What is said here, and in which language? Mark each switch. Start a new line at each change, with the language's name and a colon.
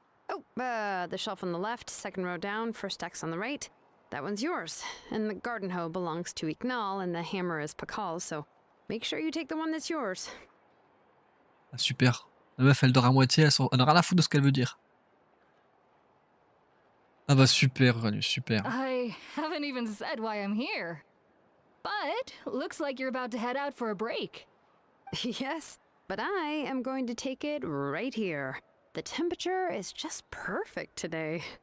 English: Oh, the shelf on the left, second row down, first axe on the right. That one's yours. And the garden hoe belongs to Iknal, and the hammer is Pakal's, so make sure you take the one that's yours. Ah, super.
French: La meuf, elle dort à moitié, elle n'a rien à foutre de ce qu'elle veut dire. Ah bah super, Ranu, super.
English: I haven't even said why I'm here. But looks like you're about to head out for a break. Yes, but I am going to take it right here. The temperature is just perfect today.